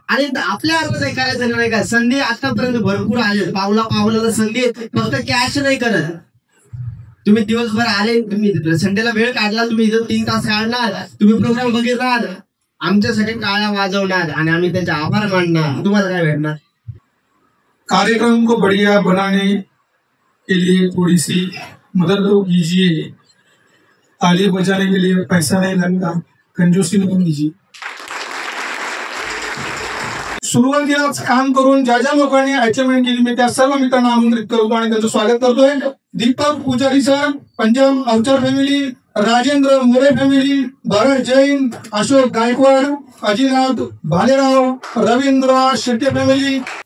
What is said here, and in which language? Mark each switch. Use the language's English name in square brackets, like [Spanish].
[Marathi] आणि आपल्या अर्थ नाही करायचं नाही का, संधी आतापर्यंत भरपूर आले, पावला संधी, फक्त कॅश नाही करत. तुम्ही दिवसभर आले, तुम्ही संडेला वेळ काढला, तुम्ही इथं 3 तास काढणार, तुम्ही प्रोग्राम बघितणार, आमच्यासाठी काळ्या वाजवणार आणि आम्ही त्याचे आभार मानणार. तुम्हाला काय भेटणार? [Hindi] कार्यक्रम को बढ़िया बनाने के लिए थोड़ी सी मदद तो कीजिए. ताली बजाने के लिए पैसा नहीं लगता, कंजूसी नहीं कीजिए. [Marathi] सुरुवातीलाच काम करून ज्या ज्या लोकांनी अचीवमेंट केली मी त्या सर्व मित्रांना आमंत्रित करतो आणि त्यांचं स्वागत करतोय. दीपक पुजारी sir, Punjab अवचर family, Rajendra More family, भरत जैन, अशोक गायकवाड, अजिनाथ भालेराव, रवींद्र शेट्टे फॅमिली.